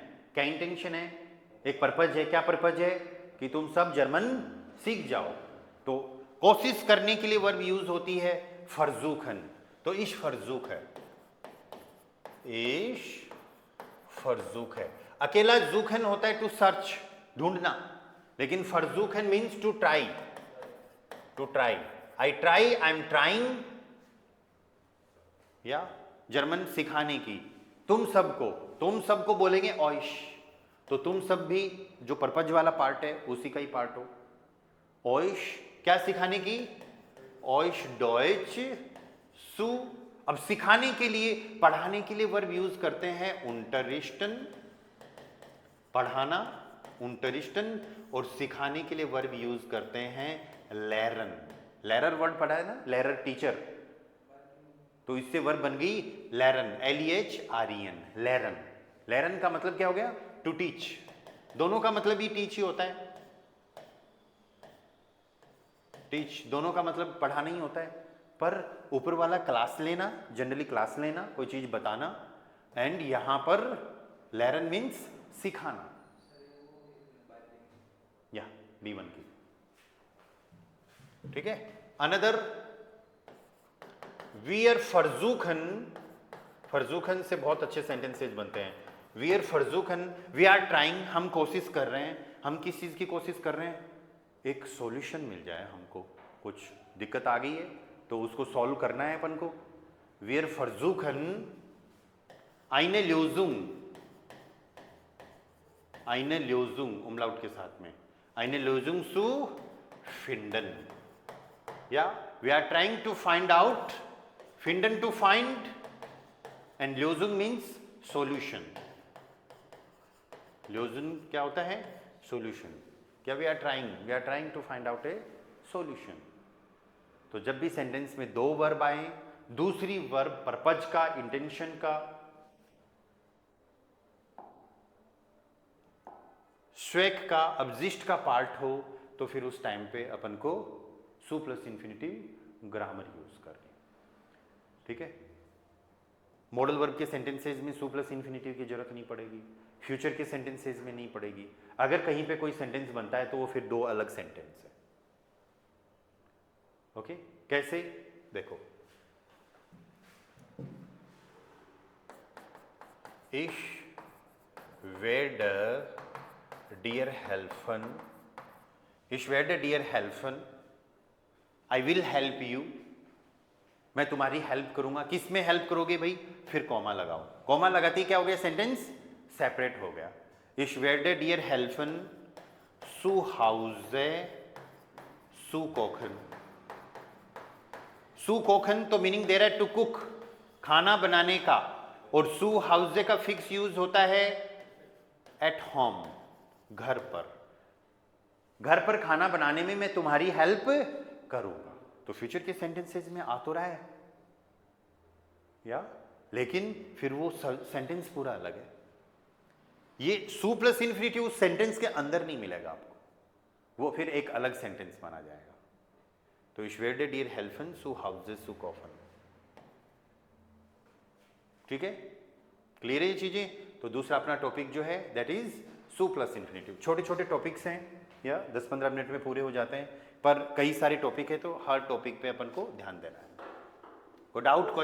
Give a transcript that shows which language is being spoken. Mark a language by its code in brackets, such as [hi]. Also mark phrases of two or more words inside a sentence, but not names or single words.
[hi] क्या इंटेंशन है, एक पर्पज है. क्या पर्पज है, कि तुम सब जर्मन सीख जाओ. तो कोशिश करने के लिए [en] verb use [hi] होती है फर्जूखन. [de] तो ich versuche, ich versuche. [hi] अकेला जूखन होता है [en] to search, [hi] ढूंढना, लेकिन फर्जूखन [en] means to try. to try, I try, I am trying, [hi] या जर्मन सिखाने की. तुम सबको बोलेंगे ऑइश. तो तुम सब भी जो पर्पज वाला पार्ट है उसी का ही पार्ट हो. ऑइश क्या सिखाने की, [de] euch Deutsch zu. [hi] अब सिखाने के लिए, पढ़ाने के लिए [en] verb use [hi] करते हैं unterrichten, पढ़ाना, unterrichten. और सिखाने के लिए [en] verb use [hi] करते हैं lernen. लेरर वर्ड पढ़ा है ना, लेरर टीचर, तो इससे वर्ब बन गई [de] lernen, LEHREN, lernen. [hi] lernen का मतलब क्या हो गया, [en] to teach. [hi] दोनों का मतलब ही टीच ही होता है. टीच दोनों का मतलब पढ़ाना ही होता है, पर ऊपर वाला क्लास लेना, जनरली क्लास लेना, कोई चीज बताना, एंड यहां पर lernen मीन्स सिखाना. या B1 की, ठीक है. अनदर, [de] wir versuchen, [hi] फर्जूखन से बहुत अच्छे सेंटेंसेज बनते हैं. [de] wir versuchen, [en] we are trying, [hi] हम कोशिश कर रहे हैं. हम किस चीज की कोशिश कर रहे हैं, एक सॉल्यूशन मिल जाए हमको. कुछ दिक्कत आ गई है तो उसको सॉल्व करना है अपन को. [de] wir versuchen eine Lösung, eine Lösung umlaut [hi] के साथ में, [de] eine Lösung zu finden. [en] या we are trying to find out, finden to find, and Lösung means solution. [hi] Lösung क्या होता है, solution. [en] क्या we are trying to find out a solution. [hi] तो जब भी सेंटेंस में 2 वर्ब आए, दूसरी वर्ब पर्पज का, इंटेंशन का, स्वेक का, अब्जिस्ट का पार्ट हो, तो फिर उस टाइम पे अपन को सु [en] plus infinitive grammar use [hi] करनी. ठीक है. [en] modal verb [hi] के सेंटेंसेज में सु [en] plus infinitive [hi] की जरूरत नहीं पड़ेगी, फ्यूचर के सेंटेंसेज में नहीं पड़ेगी. अगर कहीं पे कोई सेंटेंस बनता है तो वो फिर 2 अलग सेंटेंस है. ओके, कैसे, देखो. [de] Ich werde dir helfen, ich werde dir helfen, [en] I will help you. [hi] मैं तुम्हारी हेल्प करूंगा. किस में हेल्प करोगे भाई, फिर कॉमा लगाओ. कॉमा लगाती क्या हो गया, [en] sentence separate [hi] हो गया. [de] Ich werde dir helfen zu Hause zu kochen. zu kochen [hi] तो मीनिंग दे रहा है [en] to cook, [hi] खाना बनाने का, और [de] zu Hause [hi] का [en] fix use [hi] होता है [en] at home, [hi] घर पर। घर पर खाना बनाने में मैं तुम्हारी हेल्प करूंगा। तो फ्यूचर के सेंटेंसेस में आ तो रहा है या, लेकिन फिर वो सेंटेंस पूरा अलग है। ये सू [en] plus infinitive [hi] उस सेंटेंस के अंदर नहीं मिलेगा आपको, वो फिर एक अलग सेंटेंस माना जाएगा। [de] तो ich werde dir helfen zu Hause zu kochen। [hi] ठीक है, क्लियर है ये चीजें। तो दूसरा अपना टॉपिक जो है [en] that is [hi] सू [en] plus infinitive. [hi] छोटे छोटे टॉपिक्स हैं या 10-15 मिनट में पूरे हो जाते हैं, पर कई सारे टॉपिक है तो हर टॉपिक पे अपन को ध्यान देना है।